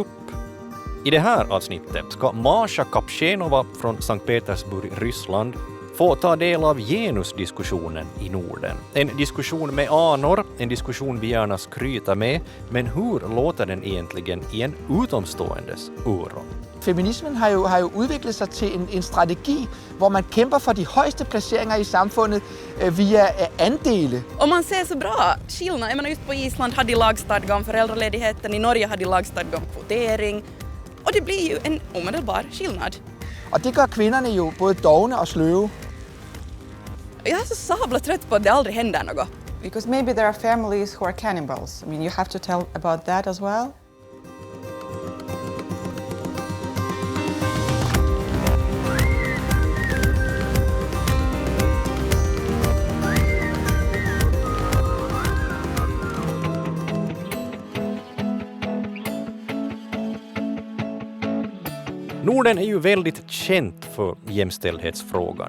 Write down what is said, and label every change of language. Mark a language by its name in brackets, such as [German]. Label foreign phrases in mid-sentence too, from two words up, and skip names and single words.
[Swedish] I det här avsnittet ska Masha Kopchenova från St. Petersburg, Ryssland, få ta del av genusdiskussionen i Norden. En diskussion med anor, en diskussion vi gärna skryter med, men hur låter den egentligen i en utomståendes öron? [Danish] Feminismen har jo udviklet sig til en strategi, hvor man kæmper for de højeste placeringer i samfundet via andele. [Swedish] Om man ser så bra skillnad, jag menar just på Island hade lagstadga om föräldraledigheten, i Norge hade lagstadga om kvotering, och det blir ju en omedelbar skillnad. [Danish] Og det gør kvinderne jo både dovne og sløve. [Swedish] Jag är så sabla trött på att det aldrig händer något. [English] Because maybe there are families who are cannibals. I mean, you have to tell about that as well. [Swedish] Norden är ju väldigt känt för jämställdhetsfrågan.